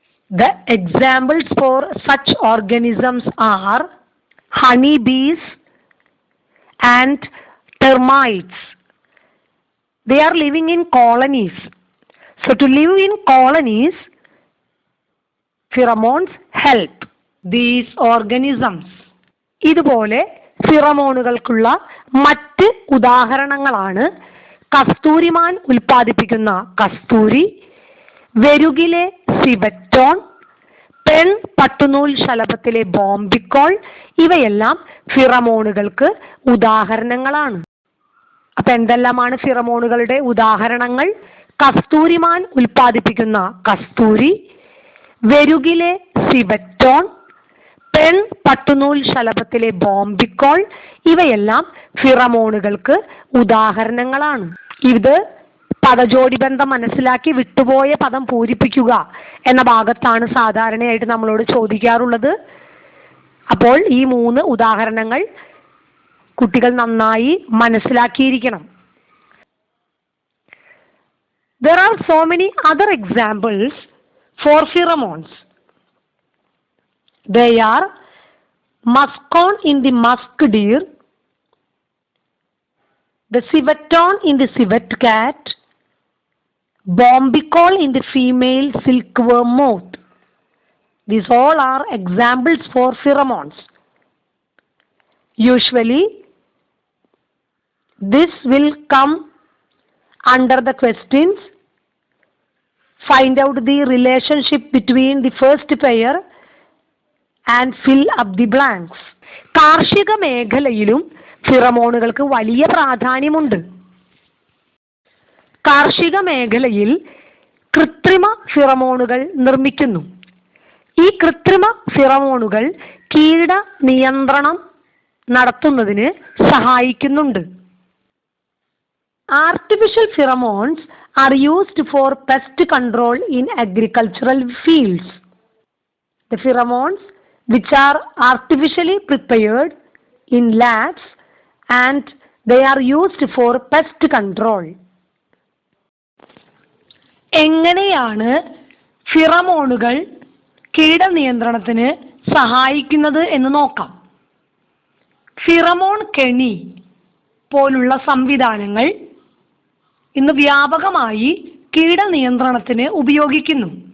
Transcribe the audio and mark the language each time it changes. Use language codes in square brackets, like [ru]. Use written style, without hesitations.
[en] The examples for such organisms are honeybees and termites. They are living in colonies. So to live in colonies, pheromones help these organisms. [ml] ഇതുപോലെ ഫിറമോണുകൾക്കുള്ള മറ്റ് ഉദാഹരണങ്ങളാണ് കസ്തൂരിമാൻ ഉൽപ്പാദിപ്പിക്കുന്ന കസ്തൂരി, വെരുകിലെ civetone, പെൺ പട്ടുനൂൽ ശലഭത്തിലെ ബോംബിക്കോൾ, ഇവയെല്ലാം ഫിറമോണുകൾക്ക് ഉദാഹരണങ്ങളാണ്. അപ്പൊ എന്തെല്ലാമാണ് ഫിറമോണുകളുടെ ഉദാഹരണങ്ങൾ? കസ്തൂരിമാൻ ഉൽപ്പാദിപ്പിക്കുന്ന കസ്തൂരി, വെരുകിലെ സിവറ്റോൺ, പെൺ പട്ടുനൂൽ ശലഭത്തിലെ ബോംബിക്കോൾ, ഇവയെല്ലാം ഫിറമോണുകൾക്ക് ഉദാഹരണങ്ങളാണ്. ഇത് പദജോടി ബന്ധം മനസ്സിലാക്കി വിട്ടുപോയ പദം പൂരിപ്പിക്കുക എന്ന ഭാഗത്താണ് സാധാരണയായിട്ട് നമ്മളോട് ചോദിക്കാറുള്ളത്. അപ്പോൾ ഈ 3 ഉദാഹരണങ്ങൾ കുട്ടികൾ നന്നായി മനസ്സിലാക്കിയിരിക്കണം. [en] There are so many other examples for pheromones. They are muskon in the musk deer, the civetone in the civet cat, bombicol in the female silkworm moth. These all are examples for pheromones. Usually, this will come under the questions. Find out the relationship between the first pair and fill up the blanks. [ml] കാർഷിക മേഖലയിലും ഫിറമോണുകൾക്ക് വലിയ പ്രാധാന്യമുണ്ട്. കാർഷിക മേഖലയിൽ കൃത്രിമ ഫിറമോണുകൾ നിർമ്മിക്കുന്നു. ഈ കൃത്രിമ ഫിറമോണുകൾ കീട നിയന്ത്രണം നടത്തുന്നതിന് സഹായിക്കുന്നുണ്ട്. [en] Artificial pheromones are used for pest control in agricultural fields. The pheromones which are artificially prepared in labs and they are used for pest control. [ml] എങ്ങനെയാണ് ഫിറമോണുകൾ കീടനിയന്ത്രണത്തിന് സഹായിക്കുന്നത് എന്ന് നോക്കാം. ഫിറമോൺ കെണി പോലുള്ള സംവിധാനങ്ങൾ ഇന്ന് വ്യാപകമായി കീടനിയന്ത്രണത്തിന് ഉപയോഗിക്കുന്നു.